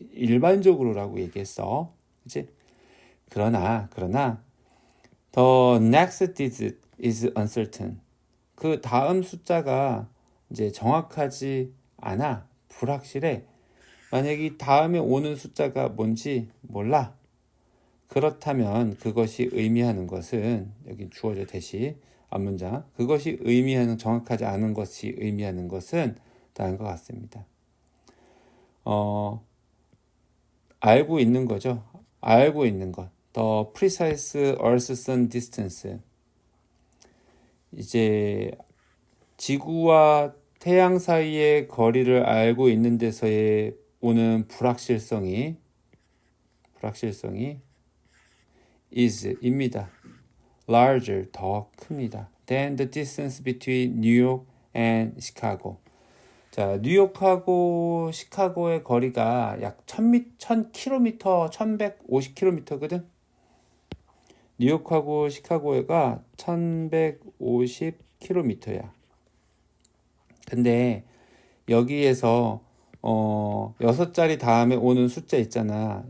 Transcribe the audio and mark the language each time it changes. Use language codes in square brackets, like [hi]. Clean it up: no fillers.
[ko] 일반적으로라고 얘기했어. 그치? 그러나 [en] the next digit is uncertain. [ko] 그 다음 숫자가 이제 정확하지 않아. 불확실해. 만약에 이 다음에 오는 숫자가 뭔지 몰라. 그렇다면 그것이 의미하는 것은 여기 주어져 대시 앞문장 그것이 의미하는 정확하지 않은 것이 의미하는 것은 다음과 같습니다. 알고 있는 거죠. 알고 있는 것. [en] The precise Earth-Sun distance. [ko] 이제 지구와 태양 사이의 거리를 알고 있는 데서의 오는 불확실성이 is입니다. larger, 더 큽니다. [en] than the distance between New York and Chicago. [ko] 자, 뉴욕하고 시카고의 거리가 약 1000km, 1150km거든. 뉴욕하고 시카고가 1150km야. 근데 여기에서 6자리 다음에 오는 숫자 있잖아.